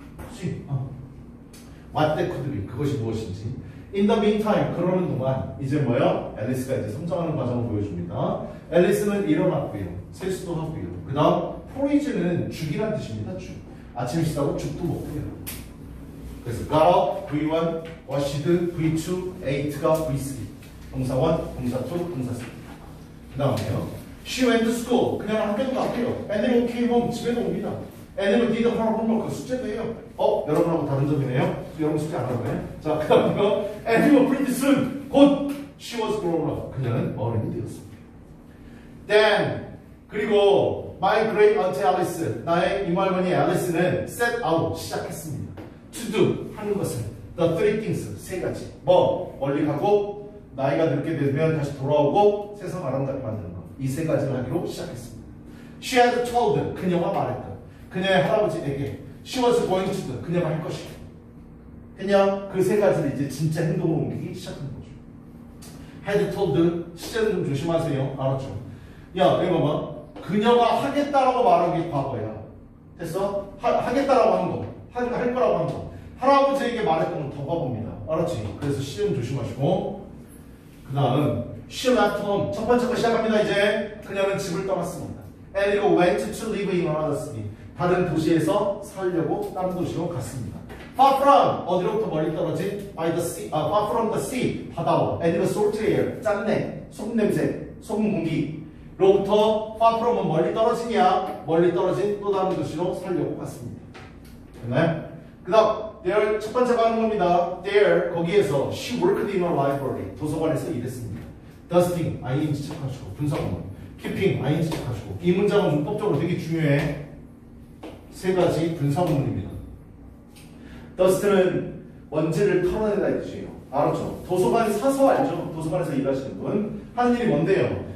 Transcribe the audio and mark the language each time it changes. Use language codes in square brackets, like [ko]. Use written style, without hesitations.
[ko] 그치? [en] What that could be. [ko] 그것이 무엇인지. [en] In the meantime, [ko] 그러는 동안 이제 뭐예요? 앨리스가 이제 성장하는 과정을 보여줍니다. 앨리스는 일어났고요. 세수도 하고요. 그 다음 포리즈는 죽이란 뜻입니다. 죽. 아침 식사로 죽도 먹고요. [en] 그래서 got up, V1, washed, V2, ate가 V3. [ko] 동사 1, 동사 2, 동사 3. 그 다음에요. [en] She went to school. [ko] 그냥 학교도 갔고요. [en] And then came home. [ko] 집에도 옵니다. [en] And then did her homework. [ko] 숙제도 해요. 여러분하고 다른 점이네요. 여러분 숙제 안 하는 거예요? 자, 그 다음에요. [en] And then pretty soon. [ko] 곧 [en] she was grown up. [ko] 그녀는 어른이 되었습니다. [en] Then [ko] 그리고 [en] my great aunt Alice. [ko] 나의 이모할머니 앨리스는 set out. 시작했습니다. [en] To do. [ko] 하는 것은 [en] the three things. [ko] 세 가지. 멀리 가고 나이가 늙게 되면 다시 돌아오고 세상 아름답게 만드는 것. 이 세 가지를 하기로 시작했습니다. [en] She had told. [ko] 그녀가 말했다. 그녀의 할아버지에게 [en] she was going to do. [ko] 그녀가 할 것이다. 그냥 그 세 가지를 이제 진짜 행동으로 옮기기 시작한 거죠. had told. 시제는 좀 조심하세요. 알았죠? 야, 이거 봐봐. 그녀가 하겠다라고 말한 게 과거야. 됐어? 하겠다라고 하는 거. 할 거라고 하는 거. 할아버지에게 말했던 건 더 과거입니다. 알았지? 그래서 시제는 조심하시고. 그 다음 [en] she left home. [ko] 첫 번째 거 시작합니다. 이제 그녀는 집을 떠났습니다. [en] And it went to live in another city. [ko] 다른 도시에서 살려고 다른 도시로 갔습니다. [en] Far from. [ko] 어디로부터 멀리 떨어진? [en] By the sea. Far from the sea. 바다와. And the salt air. 짠내. 소금 냄새. [ko] 소금 공기로부터 far from은 멀리 떨어지냐? 멀리 떨어진 또 다른 도시로 살려고 갔습니다. 됐나요? 그 다음 there 첫 번째가 하는 겁니다. [en] there [ko] 거기에서 [en] she worked in a library. [ko] 도서관에서 일했습니다. dusting ing 체크하시고 분사구문 keeping ing 체크하시고 이 문장은 문법적으로 되게 중요해. 세 가지 분사구문입니다. dust는 먼지를 털어내다 이 뜻이에요. 알았죠? 도서관 사서 알죠? 도서관에서 일하시는 분 하는 일이 뭔데요?